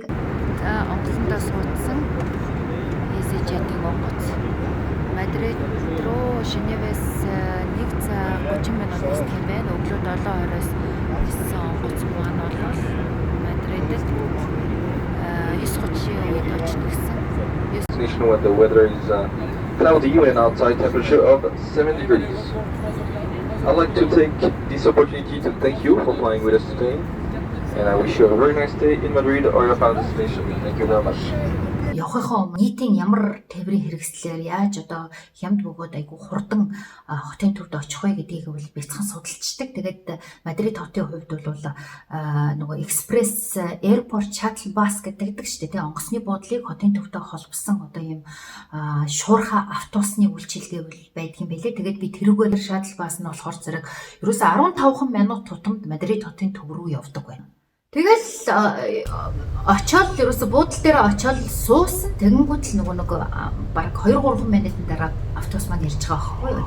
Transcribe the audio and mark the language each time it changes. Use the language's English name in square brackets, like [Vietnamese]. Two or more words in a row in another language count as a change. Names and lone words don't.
[Mongolian] За онгоцондоо суудсан EasyJet-ийн онгоц Мадрид руу Женевээс 1 цаг 30 минут нисэх юм байна. Өглөө 7:20-оос ниссэн онгоц маань бол Madrid-д 9:30-ийн үед очно гэсэн. [English] When the weather is cloudy and outside temperature of 7 degrees. I'd like to take this opportunity to thank you for flying with us today, and I wish you a very nice day in Madrid or your final destination. Thank you very much. [Mongolian] Явахынхаа нийтийн ямар тээврийн хэрэгслээр яаж одоо хямд бөгөөд айгүй хурдан хотын төвд очих вэ гэдгийг бол бяцхан судалцдаг. Тэгээд Мадрид хотын хувьд бол нөгөө экспресс [English] airport shuttle bus [Mongolian] гэдэг шүү дээ. Онгоцны буудлыг хотын төвтэй холбосон одоо ийм шуурхай автобусны үйлчилгээ бол байдаг юм байлээ. Тэгээд би тэрүүгээр [English] shuttle bus [Mongolian] нь болохоор зэрэг ерөөсө 15 минут тутамд Мадрид хотын төв рүү явдаг байна. Тэгэл очоод ерөөсө буудлын дээр очоод суусан тэгэнгүүт л нэг баг 2-3 минутын дараа автобус маань ирж байгаа байхгүй юу.